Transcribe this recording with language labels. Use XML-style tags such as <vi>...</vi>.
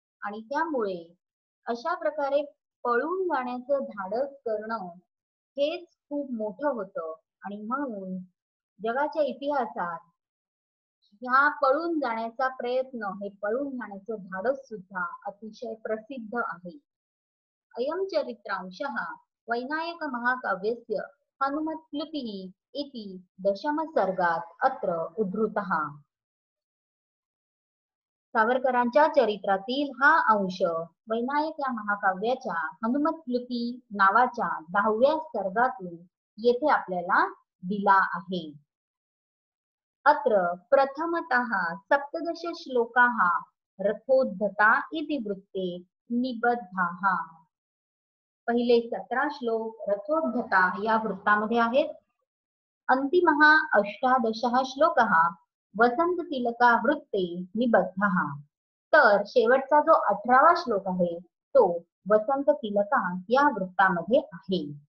<mr>आणि त्यामुळे अशा प्रकारे पळून जाण्याचं धाडस करणं हेच खूप मोठं होतं आणि म्हणून जगाच्या इतिहासात ह्या पळून जाण्याचा प्रयत्न, हे पळून जाण्याचं धाडस सुद्धा अतिशय प्रसिद्ध आहे.</mr> <sa>अयं चरित्रांशः वैनायक महाकाव्यस्य हनुमत्प्लुतिः इति दशम सर्गात अत्र उद्धृतः.</sa> <mr>सावरकरांच्या चरित्रातील हा अंश वैनायक या महाकाव्याच्या हनुमत्प्लुती नावाच्या 10व्या सर्गातून येथे आपल्याला दिला आहे.</mr> <sa>अत्र प्रथमतः 17 श्लोकाः रथोद्धता इति वृत्ते निबद्धाः.</sa> <mr>पहिले 17 श्लोक रथोद्धता या वृत्तामध्ये आहेत.</mr> <sa>अंतिमः 18 श्लोकः वसंत तिलका वृत्ते निबद्धः.</sa> <mr>तर शेवटचा जो 18वा श्लोक आहे तो वसंत तिलका या वृत्तामध्ये आहे.</mr>